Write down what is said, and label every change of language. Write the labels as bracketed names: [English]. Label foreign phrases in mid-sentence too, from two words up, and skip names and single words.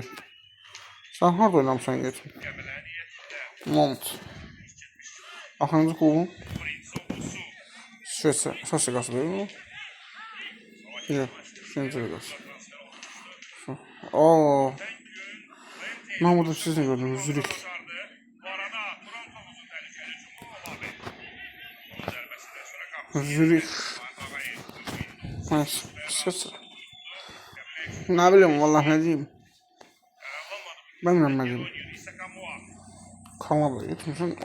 [Azerbaijani] Sən harada oynamısan yetim? Mont. Axırıncı klubun? Şöyle, əsas liqası deyil mi? Yox, üçüncü liqası. Ooo. Mən burada siz nə gördünüz? Zürich. Zürich. [Turkish] Neyse, sıçır. Ne bileyim vallahi ne diyeyim. Ben de ne diyeyim. Kanada gitmişsin.